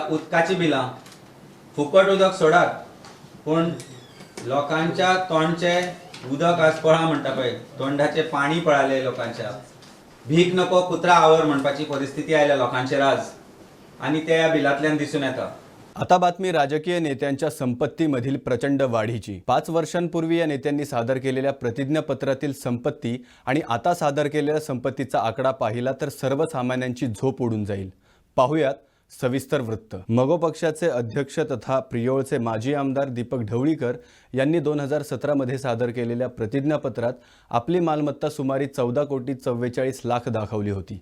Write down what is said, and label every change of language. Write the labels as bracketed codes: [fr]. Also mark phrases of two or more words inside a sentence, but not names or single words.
[kok] उदकाची बिलां, फुकट उदक सोडात, पूण लोकांच्या तोंडचे उदक आज पळा म्हणटा पळय, तोंडाचे पाणी पळाले लोकांच्या. भीक नको कुत्रा आवर म्हणपाची परिस्थिती आयल्या लोकांचेर आज, आणि त्या ह्या बिलांतल्यान दिसून येता. [mr] आता बातमी राजकीय नेत्यांच्या संपत्तीमधील प्रचंड वाढीची. 5 वर्षांपूर्वी या नेत्यांनी सादर केलेल्या प्रतिज्ञापत्रातील संपत्ती आणि आता सादर केलेल्या संपत्तीचा आकडा पाहिला तर सर्वसामान्यांची झोप उडून जाईल. पाहुयात सविस्तर वृत्त. मगो पक्षाचे अध्यक्ष तथा प्रियोळचे माजी आमदार दीपक ढवळीकर यांनी 2017 मध्ये सादर केलेल्या प्रतिज्ञापत्रात आपली मालमत्ता सुमारे 14 कोटी 44 लाख दाखवली होती.